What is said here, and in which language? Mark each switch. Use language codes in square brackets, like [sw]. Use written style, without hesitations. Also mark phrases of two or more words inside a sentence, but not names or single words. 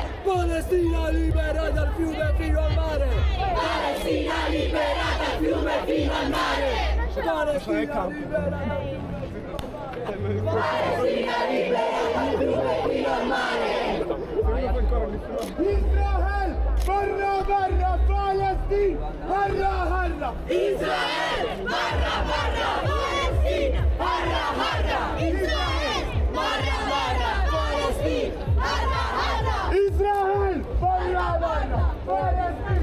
[it] Palestina libera dal fiume fino al mare. Palestina libera dal fiume fino al mare. Palestina libera dal Palestina libera dal fiume fino al mare. [mt] Israel, barra barra, Palestina, barra barra. Israel, barra barra, Palestina, barra barra. Israel, barra barra, Palestina, barra barra. Israel, barra barra, Palestina.